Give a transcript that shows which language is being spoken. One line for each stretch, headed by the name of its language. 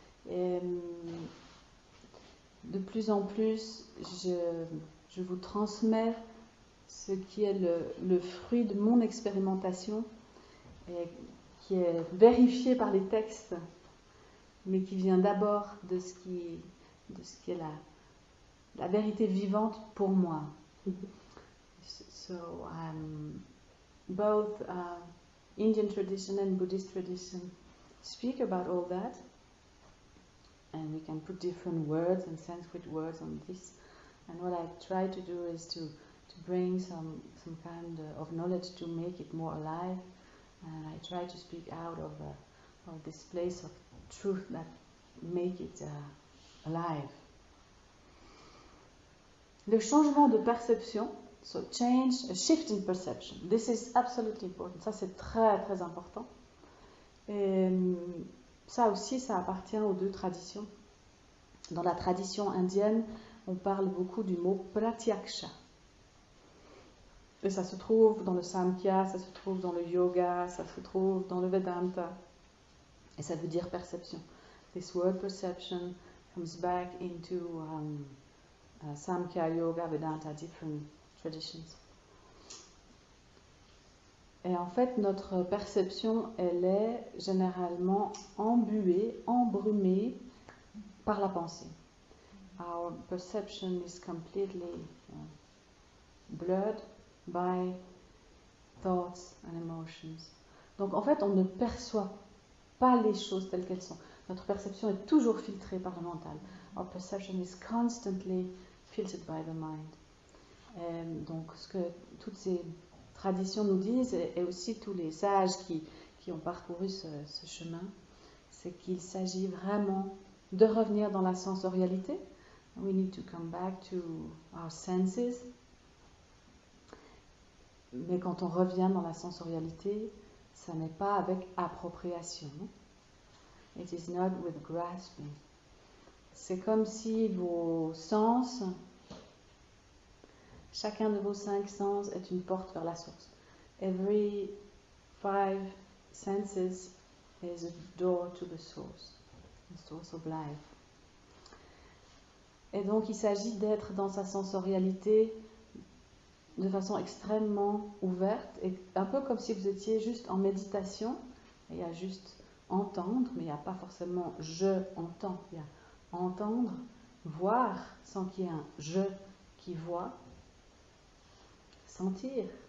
French: Et de plus en plus, je vous transmets ce qui est le fruit de mon expérimentation et qui est vérifié par les textes, mais qui vient d'abord de ce qui est la vérité vivante pour moi.
English: So both Indian tradition and Buddhist tradition speak about all that, and we can put different words and Sanskrit words on this. And what I try to do is to bring some kind of knowledge to make it more alive. And I try to speak out of this place of truth that make it alive.
French: Le changement de perception,
English: so a shift in perception. This is absolutely important.
French: Ça, c'est très, très important. Et ça aussi, ça appartient aux deux traditions. Dans la tradition indienne, on parle beaucoup du mot pratyaksha. Et ça se trouve dans le Samkhya, ça se trouve dans le yoga, ça se trouve dans le Vedanta. Et ça veut dire perception.
English: This word perception comes back into Samkhya, yoga, Vedanta, different traditions.
French: Et en fait, notre perception, elle est généralement embuée, embrumée par la pensée.
English: Our perception is completely blurred by thoughts and emotions.
French: Donc en fait, on ne perçoit pas les choses telles qu'elles sont. Notre perception est toujours filtrée par le mental.
English: Our perception is constantly filtered by the mind.
French: Et donc ce que toutes ces traditions nous disent, et aussi tous les sages qui ont parcouru ce chemin, c'est qu'il s'agit vraiment de revenir dans la sensorialité.
English: We need to come back to our senses.
French: Mais quand on revient dans la sensorialité, ça n'est pas avec appropriation.
English: It is not with grasping.
French: C'est comme si vos sens, chacun de vos 5 sens est une porte vers la source.
English: Every 5 senses is a door to the source of life.
French: Et donc il s'agit d'être dans sa sensorialité de façon extrêmement ouverte, et un peu comme si vous étiez juste en méditation, et il y a juste entendre, mais il n'y a pas forcément je entends, il y a entendre, voir sans qu'il y ait un je qui voit, sentir.